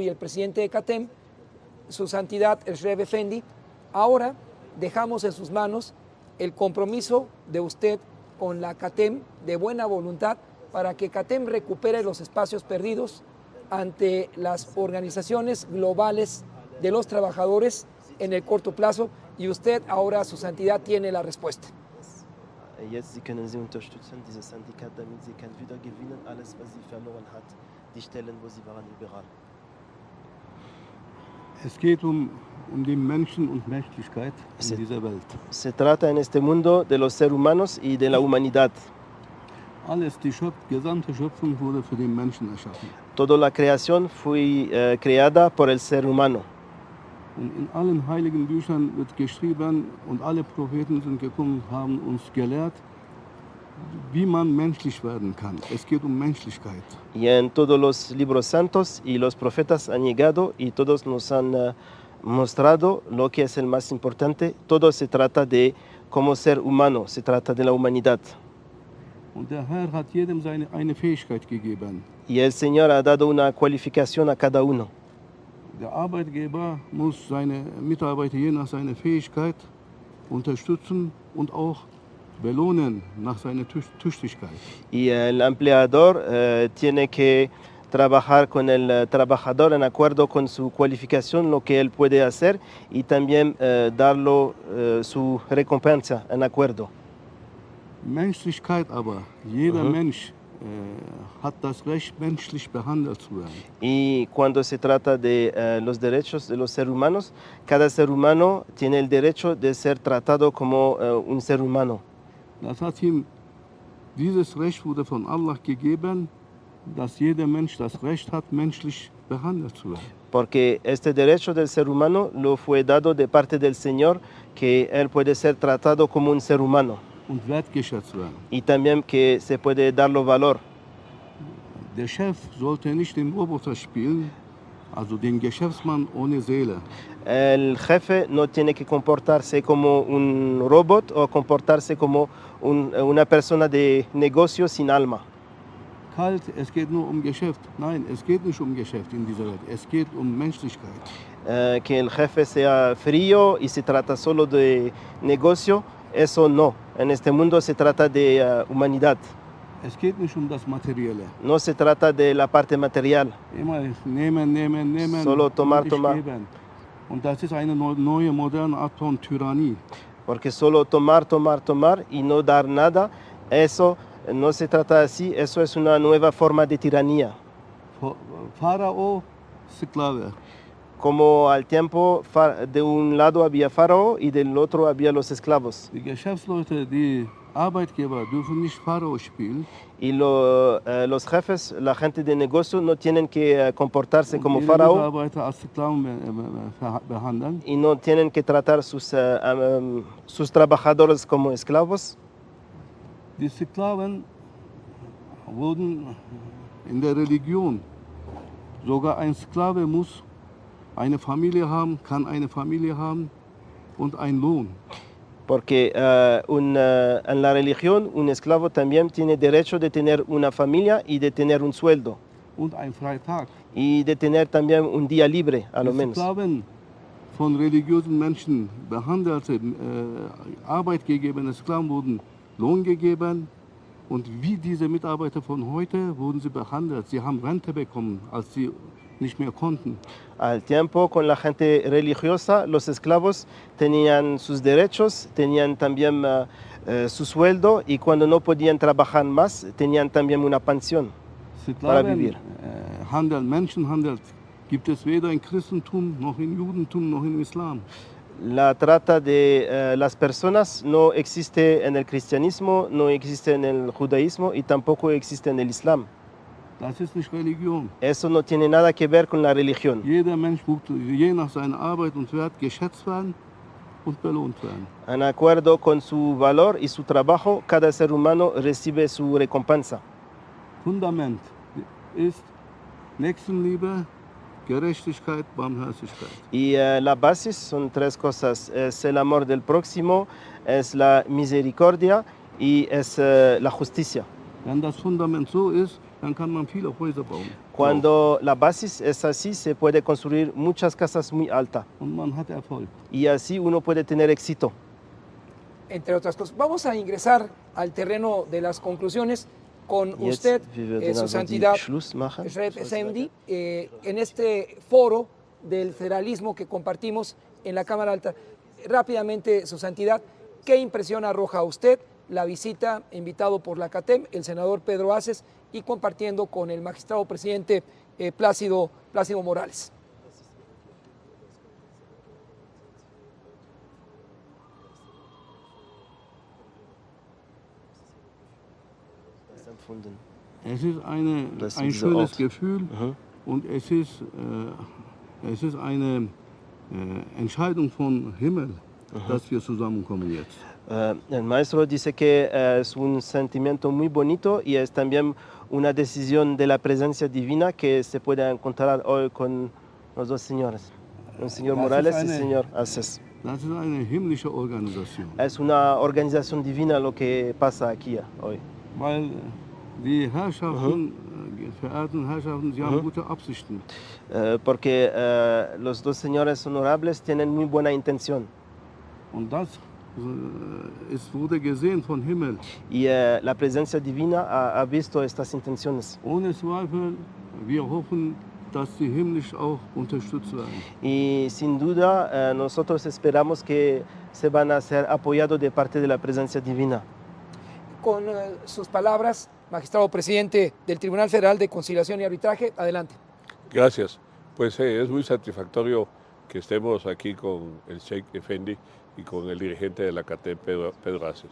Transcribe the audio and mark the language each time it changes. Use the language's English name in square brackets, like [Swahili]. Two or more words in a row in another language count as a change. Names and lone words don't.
[Spanish] y el presidente de CATEM, su santidad el Rebbe Effendi, ahora dejamos en sus manos el compromiso de usted con la CATEM de buena voluntad para que CATEM recupere los espacios perdidos ante las organizaciones globales de los trabajadores en el corto plazo, y usted ahora, su santidad, tiene la respuesta. [German] Jetzt können Sie unterstützen, dieses Syndikat, damit sie kann wieder gewinnen, alles, was sie verloren hat, die Stellen, wo sie waren, überall. Es geht um die Menschen und Menschlichkeit in dieser Welt. [Spanish] Se trata en este mundo de los seres humanos y de la humanidad. [German] Alles, die gesamte Schöpfung wurde für den Menschen erschaffen. [Spanish] Toda la creación fue creada por el ser humano. [German] Und in allen heiligen Büchern wird geschrieben und alle Propheten sind gekommen, haben uns gelehrt, wie man menschlich werden kann. Es geht um Menschlichkeit. [Spanish] Y en todos los libros santos y los profetas han llegado y todos nos han mostrado lo que es el más importante. Todo se trata de cómo ser humano, se trata de la humanidad. [German] Und der Herr hat jedem eine Fähigkeit gegeben. [Spanish] Y el Señor ha dado una cualificación a cada uno. [German] Der Arbeitgeber muss seine Mitarbeiter je nach seiner Fähigkeit unterstützen und auch belohnen nach seiner Tüchtigkeit. [Spanish] Y el empleador tiene que trabajar con el trabajador en acuerdo con su cualificación, lo que él puede hacer, y también darle su recompensa en acuerdo. [German] Menschlichkeit aber. Jeder Mensch hat das Recht, menschlich behandelt zu werden. [Spanish] Y cuando se trata de los derechos de los seres humanos, cada ser humano tiene el derecho de ser tratado como un ser humano. [German] Das hat ihm, dieses Recht wurde von Allah gegeben, dass jeder Mensch das Recht hat, menschlich behandelt zu werden. [Spanish] Porque este derecho del ser humano lo fue dado de parte del Señor, que él puede ser tratado como un ser humano [German] Und wertgeschätzt werden. [Spanish] y también que se puede darlo valor. [German] Der Chef sollte nicht den Roboter spielen, also den Geschäftsmann ohne Seele. [Spanish] El jefe no tiene que comportarse como un robot o comportarse como una persona de negocio sin alma. [German] Kalt, es geht nur um Geschäft. Nein, es geht nicht um Geschäft in dieser Welt. Es geht um Menschlichkeit. [Spanish] Que el jefe sea frío y se trata solo de negocio, eso no. En este mundo se trata de humanidad. [German] Es geht nicht um das Materielle. [Spanish] No se trata de la parte material. [German] Immer nehmen. [Spanish] Solo tomar, [German] und nicht [Spanish] tomar. [German] geben. Und das ist eine neue, moderne Art von Tyrannie. [Spanish] Porque solo tomar y no dar nada, eso no se trata así, eso es una nueva forma de tiranía. [German] Pharao, Sklave. [Spanish] Como al tiempo de un lado había Faraón y del otro había los esclavos. [German] Die Geschäftsleute, die Arbeitgeber dürfen nicht Pharao spielen. [Spanish] Y los jefes, la gente de negocio, no tienen que comportarse como [German] ihre [Spanish] Faraón [German] Mitarbeiter als Sklaven behandeln. [Spanish] y no tienen que tratar sus trabajadores como esclavos. [German] Die Sklaven wurden in der Religion, sogar ein Sklave muss eine Familie haben, kann eine Familie haben und einen Lohn. Porque en la religión un esclavo también tiene derecho de tener una familia y de tener un sueldo. Und einen Freitag. [Spanish] Y de tener también un día libre, a lo [German] Die [Spanish] menos. [German] Sklaven von religiösen Menschen behandelte, arbeitgegebene Sklaven wurden Lohn gegeben. Und wie diese Mitarbeiter von heute wurden sie behandelt. Sie haben Rente bekommen, als sie nicht mehr konnten. [Spanish] Al tiempo, con la gente religiosa, los esclavos tenían sus derechos, tenían también su sueldo y cuando no podían trabajar más, tenían también una pensión para vivir. [German] Handel, Menschenhandel gibt es weder im Christentum, noch im Judentum, noch im Islam. [Spanish] La trata de las personas no existe en el cristianismo, no existe en el judaísmo y tampoco existe en el islam. [German] Das ist nicht Religion. [Spanish] Eso no tiene nada que ver con la religión. [German] Jeder Mensch muss je nach seiner Arbeit und Wert geschätzt werden und belohnt werden. [Spanish] En acuerdo con su valor y su trabajo, cada ser humano recibe su recompensa. [German] Fundament ist Nächstenliebe, Gerechtigkeit, Barmherzigkeit. [Spanish] Y la base son tres cosas. Es el amor del próximo, es la misericordia y es la justicia. [German] Wenn das Fundament so ist, dann kann man viele Häuser bauen. [Spanish] Cuando la base es así, se puede construir muchas casas muy altas. [German] Und man hat Erfolg. [Spanish] Y así uno puede tener éxito. Entre otras cosas. Vamos a ingresar al terreno de las conclusiones con [German] Jetzt, [Spanish] usted, [German] wir werden [Spanish] su [German] also [Spanish] santidad, [German] die Schluss machen. [Spanish] Shref Effendi, en este foro del federalismo que compartimos en la Cámara Alta. Rápidamente, su santidad, ¿qué impresión arroja a usted la visita, invitado por la CATEM, el senador Pedro Aces, y compartiendo con el magistrado presidente Plácido Morales? [German] Es ist ein schönes Gefühl und es ist eine Entscheidung vom Himmel, dass wir zusammenkommen jetzt. [Spanish] El maestro dice que es un sentimiento muy bonito y es también una decisión de la presencia divina que se puede encontrar hoy con los dos señores, el señor Morales y el señor Aces. [German] Das ist eine himmlische Organisation. [Spanish] Es una organización divina lo que pasa aquí hoy. [German] Weil die Herrschaften, verehrten Herrschaften, sie haben gute Absichten. [Spanish] Porque los dos señores honorables tienen muy buena intención. [German] Und das wurde gesehen vom Himmel. [Spanish] Y la presencia divina ha visto estas intenciones. [German] Ohne Zweifel, wir hoffen, dass sie himmlisch auch unterstützt werden. [Spanish] Y sin duda, nosotros esperamos que se van a ser apoyados de parte de la presencia divina. con sus palabras, magistrado presidente del Tribunal Federal de Conciliación y Arbitraje. Adelante. Gracias. Pues es muy satisfactorio que estemos aquí con el Sheikh Effendi y con el dirigente de la CATEM, Pedro Aces.